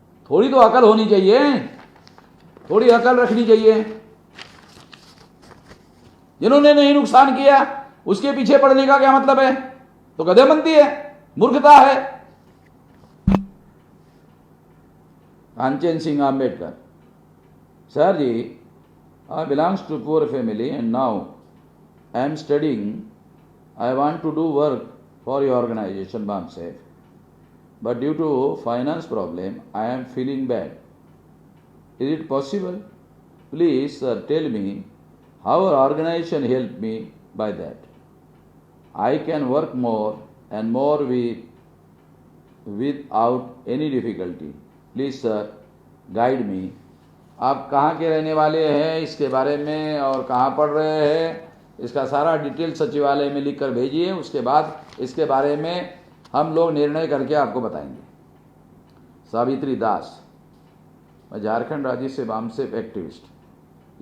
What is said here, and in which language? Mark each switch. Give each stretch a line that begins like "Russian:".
Hindi: थोड़ी तो अकल होनी चाहिए, थोड़ी अकल रखनी चाहिए। जिन्होंने नहीं नुकसान किया उसके पीछे पड़ने का क्या मतलब है। तो गधेबंदी है, मूर्खता है।
English: Kanchan Singh Ambedkar,
Hindi: sir ji,
English: I belongs to poor family and now I am studying. I want to do work for your organization, BAMSAF. But due to finance problem, I am feeling bad. Is it possible? Please, sir, tell me how our organization helped me by that. I can work more and more without any difficulty. Please, sir, guide me.
Hindi: आप कहाँ के रहने वाले हैं इसके बारे में और कहाँ पढ़ रहे हैं इसका सारा डिटेल सचिवालय में लिख कर भेजिए। उसके बाद इसके बारे में हम लोग निर्णय करके आपको बताएंगे। सावित्री दास, मैं झारखंड राज्य से बामसेफ एक्टिविस्ट।